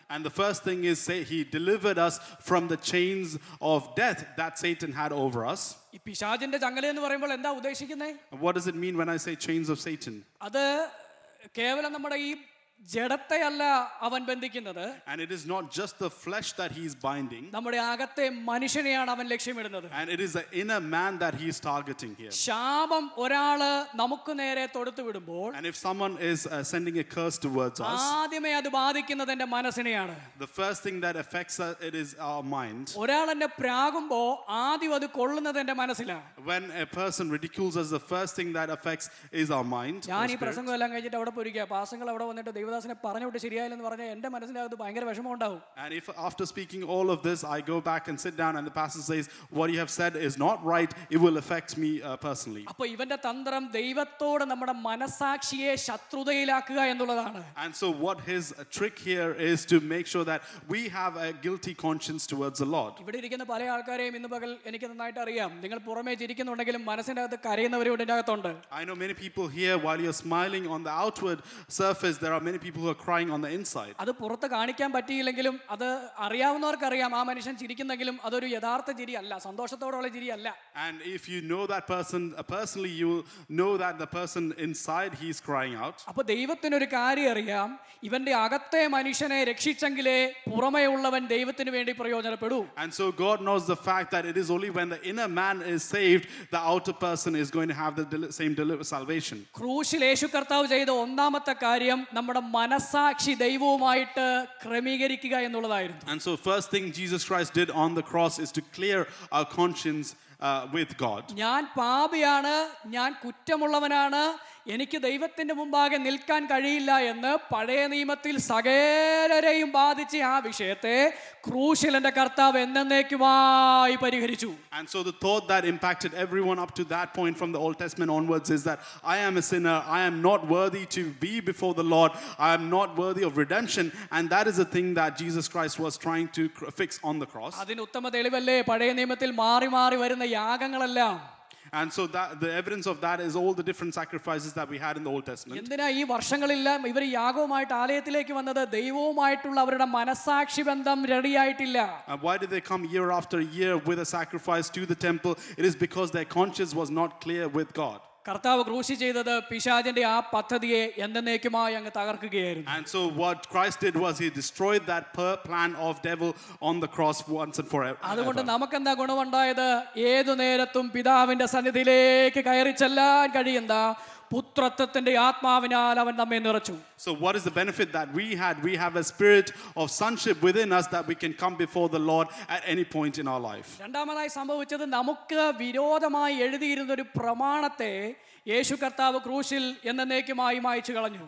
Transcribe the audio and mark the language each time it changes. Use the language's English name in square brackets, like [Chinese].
[English] And the first thing is, say, he delivered us from the chains of death that Satan had over us. [Malayalam] ഈ പിശാചിന്റെ ചങ്ങല എന്ന് പറയുമ്പോൾ എന്താ ഉദ്ദേശിക്കുന്നത്? [English] What does it mean when I say chains of Satan? [Malayalam] അത് കേവലം നമ്മുടെ ഈ ജഡത്തെയല്ല അവൻ ബന്ധിക്കുന്നത്. [English] And it is not just the flesh that he is binding. [Malayalam] നമ്മുടെ അകത്തെ മനുഷ്യനെയാണ് അവൻ ലക്ഷ്യമിടുന്നത്. [English] And it is the inner man that he is targeting here. [Malayalam] ശാപം ഒരാള് നമുക്ക് നേരെ തൊടുത്തു വിടുമ്പോൾ, [English] And if someone is sending a curse towards us, [Malayalam] ആദ്യമേ അത് ബാധിക്കുന്നത് എൻ്റെ മനസ്സിനെയാണ്. [English] the first thing that affects us, it is our mind. [Malayalam] ഒരാൾ എന്നെ പ്രാകുമ്പോ ആദ്യം അത് കൊള്ളുന്നത് എൻ്റെ മനസ്സിലാണ്. [English] When a person ridicules us, the first thing that affects is our mind. [Malayalam] ഞാൻ [English] our [Malayalam] ഈ [English] spirit. [Malayalam] പ്രസംഗം എല്ലാം കഴിഞ്ഞിട്ട് അവിടെ പോയിരിക്കുക, പാസങ്ങൾ അവിടെ വന്നിട്ട് ദൈവത്തെ ദേവദാസനെ പറഞ്ഞുവിട്ട് ശരിയായില്ലെന്ന് പറഞ്ഞാൽ എൻ്റെ മനസ്സിൻ്റെ അകത്ത് ഭയങ്കര വിഷമം ഉണ്ടാവും. [English] And if after speaking all of this, I go back and sit down and the pastor says, what you have said is not right, it will affect me personally. [Malayalam] അപ്പോൾ ഇവന്റെ തന്ത്രം ദൈവത്തോട് നമ്മുടെ മനസാക്ഷിയെ ശത്രുതയിലാക്കുക എന്നുള്ളതാണ്. [English] And so what his trick here is to make sure that we have a guilty conscience towards the Lord. [Malayalam] ഇവിടെ ഇരിക്കുന്ന പല ആൾക്കാരെയും ഇന്ന് പകൽ എനിക്ക് നന്നായിട്ട് അറിയാം. നിങ്ങൾ പുറമേ ചിരിക്കുന്നുണ്ടെങ്കിലും മനസ്സിൻ്റെ അകത്ത് കരയുന്നവരും ഇതിൻ്റെ അകത്തുണ്ട്. [English] I know many people here, while you're smiling on the outward surface, there are many people who are crying on the inside. [Malayalam] അത് പുറത്ത് കാണിക്കാൻ പറ്റിയില്ലെങ്കിലും അത് അറിയാവുന്നവർക്കറിയാം ആ മനുഷ്യൻ ചിരിക്കുന്നെങ്കിലും അതൊരു യഥാർത്ഥ ചിരിയല്ല, സന്തോഷത്തോടുള്ള ചിരിയല്ല. [English] And if you know that person personally, you will know that the person inside, he is crying out. [Malayalam] അപ്പോൾ ദൈവത്തിനൊരു കാര്യം അറിയാം, ഇവന്റെ അകത്തെ മനുഷ്യനെ രക്ഷിച്ചെങ്കിലേ പുറമേ ഉള്ളവൻ ദൈവത്തിന് വേണ്ടി പ്രയോജനപ്പെടൂ. [English] And so God knows the fact that it is only when the inner man is saved, the outer person is going to have the same salvation. [Malayalam] ക്രൂശിൽ യേശു കർത്താവ് ചെയ്ത ഒന്നാമത്തെ കാര്യം നമ്മുടെ മനസാക്ഷി ദൈവവുമായിട്ട് ക്രമീകരിക്കുക എന്നുള്ളതായിരുന്നു. [English] And so first thing Jesus Christ did on the cross is to clear our conscience with God. [Malayalam] ഞാൻ പാപിയാണ്, ഞാൻ കുറ്റമുള്ളവനാണ്, എനിക്ക് ദൈവത്തിന്റെ മുമ്പാകെ നിൽക്കാൻ കഴിയില്ല എന്ന് പഴയ നിയമത്തിൽ സകലരെയും ബാധിച്ച ആ വിഷയത്തെ ക്രൂശിൽ എൻ്റെ കർത്താവ് എന്നേക്കുമായി പരിഹരിച്ചു. [English] And so the thought that impacted everyone up to that point from the Old Testament onwards is that I am a sinner, I am not worthy to be before the Lord, I am not worthy of redemption, and that is the thing that Jesus Christ was trying to fix on the cross. [Malayalam] അതിന് ഉത്തമ തെളിവല്ലേ പഴയ നിയമത്തിൽ മാറി മാറി വരുന്ന യാഗങ്ങളെല്ലാം. [English] And so that the evidence of that is all the different sacrifices that we had in the Old Testament. [Malayalam] എന്തിനാ ഈ വർഷങ്ങളെല്ലാം ഇവർ യാഗവുമായിട്ട് ആലയത്തിലേക്ക് വന്നത്? ദൈവവുമായിട്ടുള്ള അവരുടെ മനസാക്ഷി ബന്ധം റെഡിയായിട്ടില്ല. [English] Why did they come year after year with a sacrifice to the temple? It is because their conscience was not clear with God. [Malayalam] കർത്താവ് ക്രൂശി ചെയ്തത് പിശാചിന്റെ ആ പദ്ധതിയെ എന്നേക്കുമായി അങ്ങ് തകർക്കുകയായിരുന്നു. [English] And so what Christ did was he destroyed that plan of devil on the cross once and forever. [Malayalam] അതുകൊണ്ട് നമുക്കെന്താ ഗുണമുണ്ടായത്? ഏതു നേരത്തും പിതാവിന്റെ സന്നിധിയിലേക്ക് കയറി ചെല്ലാൻ കഴിയുന്ന പുത്രത്വത്തിന്റെ ആത്മാവിനാൽ അവൻ നമ്മെ നിറച്ചു. [English] So what is the benefit that we had? We have a spirit of sonship within us that we can come before the Lord at any point in our life. [Malayalam] രണ്ടാമതായി സംഭവിച്ചത്, നമുക്ക് വിരോധമായി എഴുതിയിരുന്ന ഒരു പ്രമാണത്തെ യേശു കർത്താവ് ക്രൂശിൽ എന്നേക്കുമായി മായ്ച്ചു കളഞ്ഞു.